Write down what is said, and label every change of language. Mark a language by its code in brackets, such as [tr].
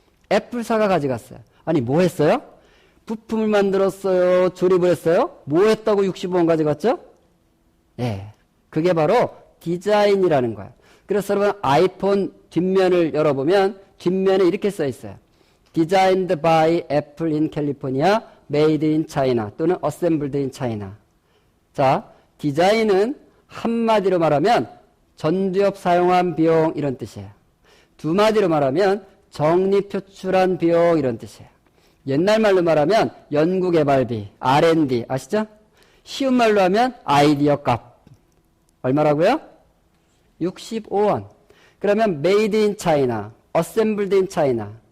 [ko] 애플사가 가져갔어요. 아니, 뭐 했어요? 부품을 만들었어요? 조립을 했어요? 뭐 했다고 65원 가져갔죠? 예. 그게 바로 디자인이라는 거예요. 그래서 여러분, 아이폰 뒷면을 열어보면 뒷면에 이렇게 써 있어요. [en] Designed by Apple in California, made in China [ko] 또는 [en] assembled in China. [ko] 자, 디자인은 한마디로 말하면 전두엽 사용한 비용 이런 뜻이에요. 두 마디로 말하면 정리 표출한 비용 이런 뜻이에요. 옛날 말로 말하면 연구개발비, R&D 아시죠? 쉬운 말로 하면 아이디어 값. 얼마라고요? 65원. 그러면 [en] made in China, assembled in China.